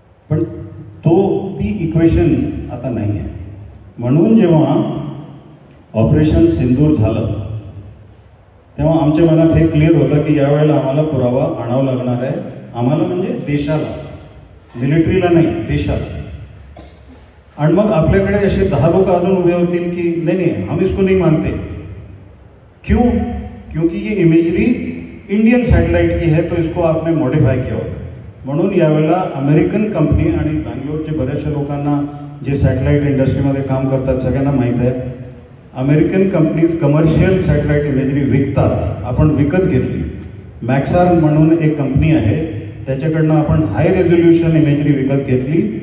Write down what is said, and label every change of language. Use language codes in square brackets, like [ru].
[mr] पण ती इक्वेशन आता नाही आहे. म्हणून जेव्हा ऑपरेशन सिंदूर झालं तेव्हा आमच्या मनात हे क्लिअर होतं की यावेळेला आम्हाला पुरावा आणावा लागणार आहे. आम्हाला म्हणजे देशाला, मिलिटरीला नाही, देशाला. आणि मग आपल्याकडे असे 10 लोक अजून उभे होतील की [hi] नहीं हम इसको नहीं मानते. क्यों? क्योंकि ये इमेजरी इंडियन सॅटेलाइट की है तो इसको आपने मॉडिफाय किया होगा. [mr] म्हणून यावेळेला अमेरिकन कंपनी आणि बँगलोरचे बऱ्याचशा लोकांना जे सॅटेलाइट इंडस्ट्रीमध्ये काम करतात सगळ्यांना माहीत आहे, American companies commercial satellite imagery विकतात. आपण विकत घेतली. मॅक्सार म्हणून एक कंपनी आहे, त्याच्याकडनं आपण हाय रेझोल्युशन इमेजरी विकत घेतली.